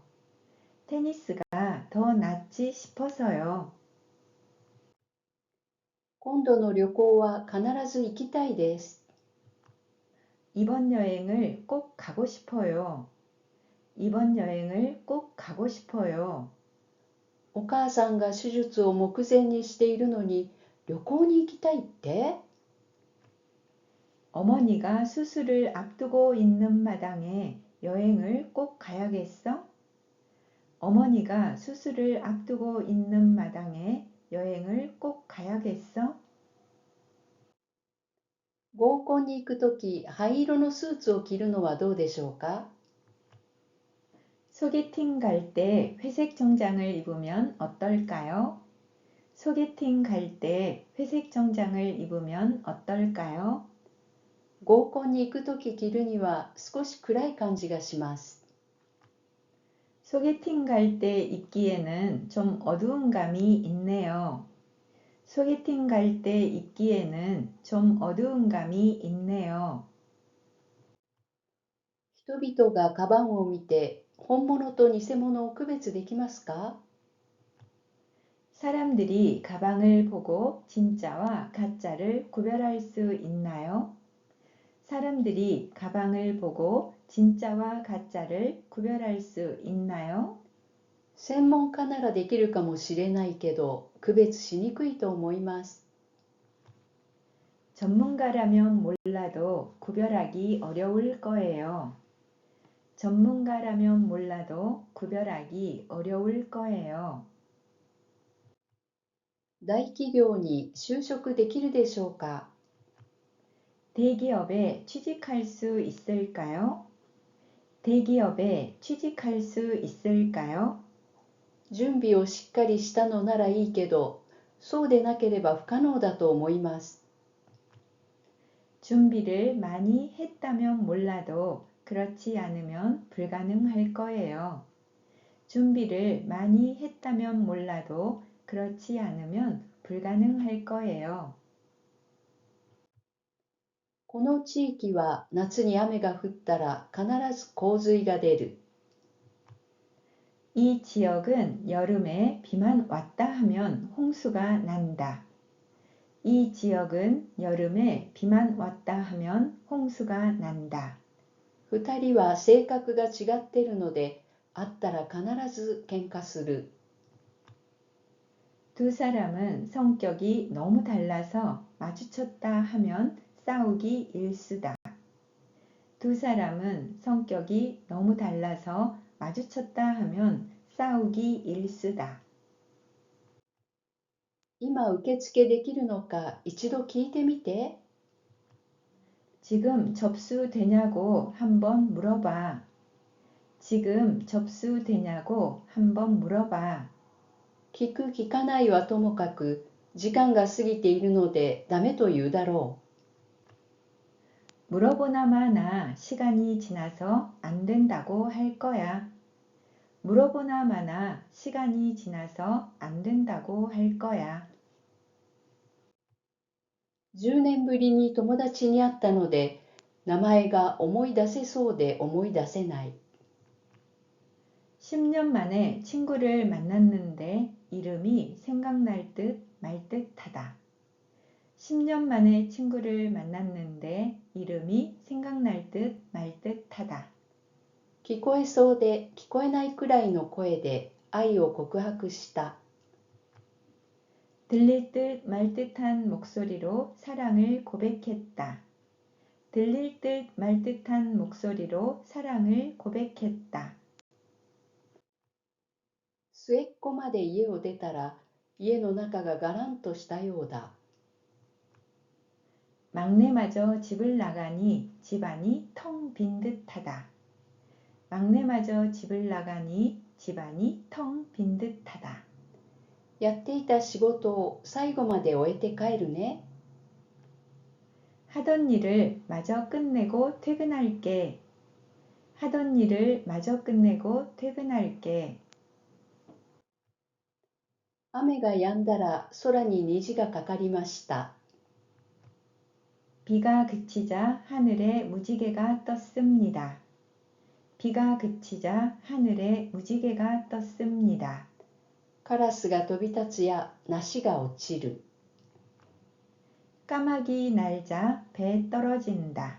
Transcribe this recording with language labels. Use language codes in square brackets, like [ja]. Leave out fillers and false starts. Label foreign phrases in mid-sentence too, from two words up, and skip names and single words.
[ko] 테니스가 더 낫지 싶어서요. [ja] 今度の旅行は必ず行きたいです。 [ko] 이번 여행을 꼭 가고 싶어요. 이번 여행을 꼭 가고 싶어요. [ja] お母さんが手術を目前にしているのに旅行に行きたいって？ [ko] 어머니가 수술을 앞두고 있는 마당에 여행을 꼭 가야겠어? 어머니가 수술을 앞두고 있는 마당에 여행을 꼭 가야겠어? [ja] 合コンに行くとき、灰色のスーツを着るのはどうでしょうか？ [ko] 소개팅 갈 때 회색 정장을 입으면 어떨까요? 소개팅 갈 때 회색 정장을 입으면 어떨까요? [ja] 合コンに行くとき着るには少し暗い感じがします。 [ko] 소개팅 갈 때 입기에는 좀 어두운 감이 있네요. 소개팅 갈 때 입기에는 좀 어두운 감이 있네요. [ja] 人々がカバンを見て本物と偽物を区別できますか？ [ko] 사람들이 가방을 보고 진짜와 가짜를 구별할 수 있나요? 사람들이 가방을 보고 진짜와 가짜를 구별할 수 있나요? [ja] 専門家ならできるかもしれないけど、区別しにくいと思います。 [ko] 전문가라면 몰라도 구별하기 어려울 거예요. 전문가라면 몰라도 구별하기 어려울 거예요. [ja] 大企業に就職できるでしょうか？ [ko] 대기업에 취직할 수 있을까요? 대기업에 취직할 수 있을까요? [ja] 準備をしっかりしたのならいいけど、そうでなければ不可能だと思います。 [ko] 준비를 많이 했다면 몰라도 그렇지 않으면 불가능할 거예요. 준비를 많이 했다면 몰라도 그렇지 않으면 불가능할 거예요. [ja] この地域は夏に雨が降ったら必ず洪水が出る。 [ko] 이 지역은 여름에 비만 왔다 하면 홍수가 난다. 이 지역은 여름에 비만 왔다 하면 홍수가 난다. [ja] 二人は性格が違ってるので、会ったら必ず喧嘩する。 [ko] 두 사람은 성격이 너무 달라서 마주쳤다 하면 싸우기 일수다. 두 사람은 성격이 너무 달라서 마주쳤다 하면 싸우기 일수다. [ja] 今受付できるのか一度聞いてみて。 [ko] 지금 접수되냐고 한번 물어봐. 지금 접수되냐고 한번 물어봐. [ja] 聞く聞かないはともかく、時間が過ぎているのでダメと言うだろ [ko] 물어보나 마나 시간이 지나서 안 된다고 할 거야. 물어보나 마나 시간이 지나서 안 된다고 할 거야. [ja] 10 年ぶりに友達に会ったので、名前が思い出せそうで思い出せない。 [ko] 10년 만에 친구를 만났는데 이름이 생각날 듯 말 듯하다. 10년 만에 친구를 만났는데 이름이 생각날 듯 말 듯하다. [ja] 聞こえそうで聞こえないくらいの声で愛を告白した。 [ko] 들릴 듯 말 듯한 목소리로 사랑을 고백했다. 들릴 듯 말 듯한 목소리로 사랑을 고백했다. [ja] 末っ子まで家を出たら家の中ががらんとしたようだ。 [ko] 막내마저 집을 나가니 집안이 텅 빈 듯하다. 막내마저 집을 나가니 집안이 텅 빈 듯하다. [ja] やっていた仕事を最後まで終えて帰るね。 [ko] 하던 일을 마저 끝내고 퇴근할게. 하던 일을 마저 끝내고 퇴근할게. [ja] 雨が止んだら空に虹がかかりました。 [ko] 비가 그치자 하늘에 무지개가 떴습니다. 비가 그치자 하늘에 무지개가 떴습니다. [ja] カラスが飛び立つや梨が落ちる。 [ko] 까마귀 날자 배 떨어진다.